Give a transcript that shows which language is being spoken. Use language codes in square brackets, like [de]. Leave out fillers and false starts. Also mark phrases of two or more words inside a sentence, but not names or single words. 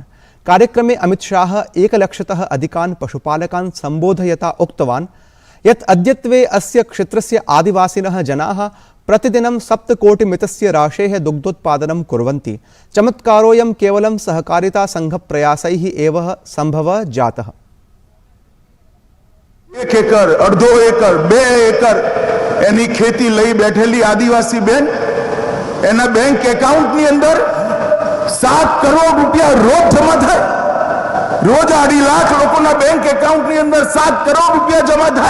[sa] कार्यक्रमे अमित शाह 1 लक्षतः अधिकान् पशुपालकान् संबोधयता उक्तवान् यत् अद्यत्वे अस्य क्षेत्रस्य आदिवासिनः जनाः प्रतिदिनं 7 कोटिमितस्य राशेः दुग्धोत्पादनं कुर्वन्ति। चमत्कारोऽयं केवलं सहकारिता संघ प्रयासैः एव संभवः जातः। [gu] 1 એકર, 1.5 એકર, 2 એકર એની ખેતી લઈ બેઠેલી આદિવાસી બેન એના [en] bank accountની [gu] અંદર 7 કરોડ રૂપિયા રોજ જમા થાય। રોજ 2.5 લાખ લોકોના [en] bank accountની [gu] અંદર 7 કરોડ રૂપિયા જમા થાય।